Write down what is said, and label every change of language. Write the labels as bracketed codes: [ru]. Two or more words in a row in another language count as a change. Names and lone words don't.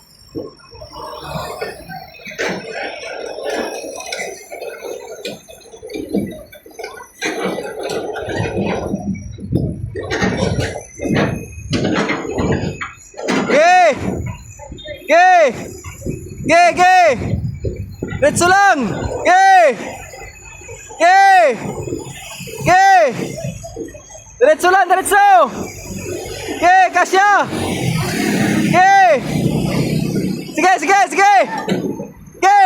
[tl] Ge! Ge! Ge! Ge! Diretso lang! Ge! Ge! Ge! Diretso lang, diretso! Ge! Kasya! Ge! Sige, sige, sige! Ge!